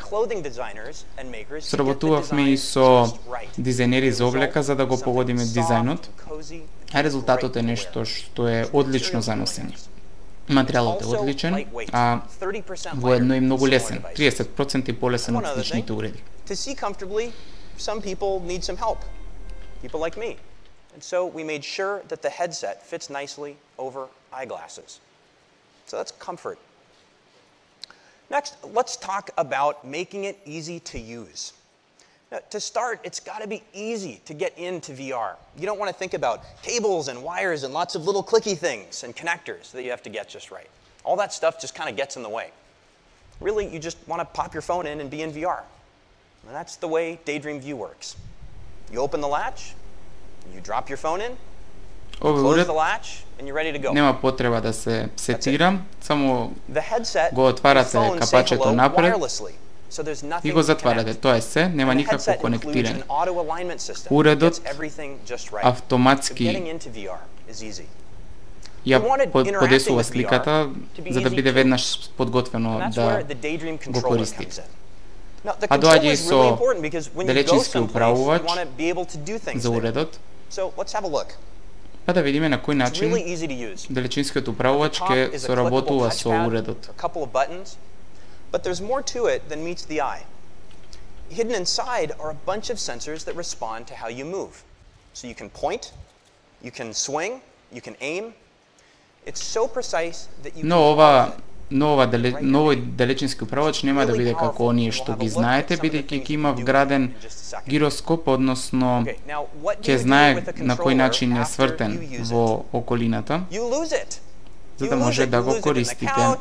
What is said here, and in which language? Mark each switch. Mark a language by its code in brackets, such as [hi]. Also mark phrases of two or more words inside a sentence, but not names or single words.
[mk] Сработувавме и со дизајнери за облека за да го погодиме дизајнот, а резултатот е нешто што е одлично за носење. Материјалот е одличен, а воедно и многу лесен, 30% полесен од сличните уреди. [en] And so we made sure that the headset fits nicely over eyeglasses. So that's comfort. Next, let's talk about making it easy to use. Now, to start, it's got to be easy to get into VR. You don't want to think about cables and wires and lots of little clicky things and connectors that you have to get just right. All that stuff just kind of gets in the way. Really, you just want to pop your phone in and be in VR. And that's the way Daydream View works. You open the latch, you drop your phone in, close the latch, and you're ready to go. [mk] Нема потреба да се сетира, само го отварате капачето напред и го затварате. Тоа е се, нема никакво конектирање. Уредот автоматски ја подесува сликата за да биде веднаш подготвено да го користи. А доаѓа и со далечински управувач за уредот. Па да видиме на кој начин далечинскиот управувач ќе соработува со уредот. [en] But there's more to it than meets the eye. Hidden inside are a bunch of sensors that respond to how you move. So you can point, you can swing, you can aim. It's so precise that you [mk] новој далечински управувач нема да биде како оние што ги знаете, бидејќи ќе има вграден гироскоп, односно ќе знае на кој начин е свртен во околината, за да може да го користите.